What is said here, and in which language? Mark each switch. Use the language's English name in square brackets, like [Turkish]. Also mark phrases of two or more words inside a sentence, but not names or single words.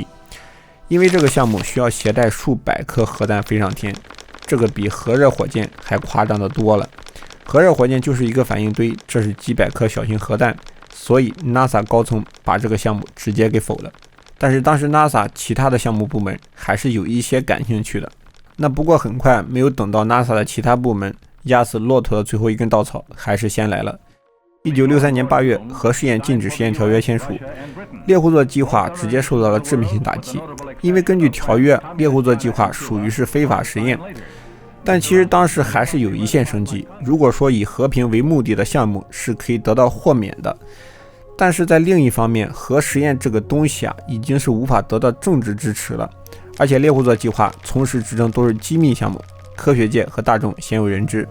[Chinese] 因為這個項目需要攜帶數百顆核彈飛上天，這個比核熱火箭還誇張的多了。核熱火箭就是一個反應堆，這是幾百顆小型核彈，所以 NASA 高層把這個項目直接給否了。但是當時 NASA 其他的项目部門還是有一些感興趣的。那不过很快没有等到 NASA 的其他部门，压死骆驼的最後一根稻草還是先來了。1963年8月，核試驗禁止實驗條約簽署，獵戶座計劃直接受到了致命性打擊。因為根據條約，獵戶座計劃屬於是非法實驗。但其實當時還是有一線生機，如果說以和平為目的的項目是可以得到豁免的。但是在另一方面，核實驗這個東西已經是無法得到政治支持了，而且獵戶座計劃從始至終都是機密項目，科學界和大眾鲜有人知。